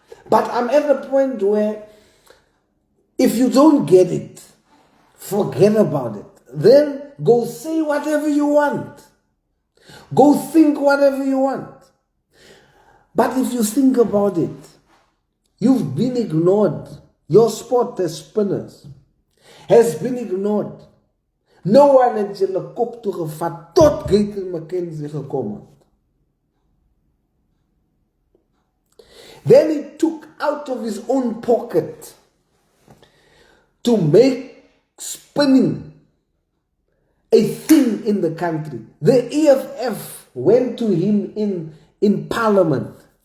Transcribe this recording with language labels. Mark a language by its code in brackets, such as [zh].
[en] But I'm at the point where if you don't get it, forget about it. Then go say whatever you want. Go think whatever you want. But if you think about it, you've been ignored. Your sport as spinners has been ignored. No one [af] het julle kop toegevat tot Gayton McKenzie gekom het. [en] Then he took out of his own pocket to make spinning a thing in the country. The EFF went to him in Parliament.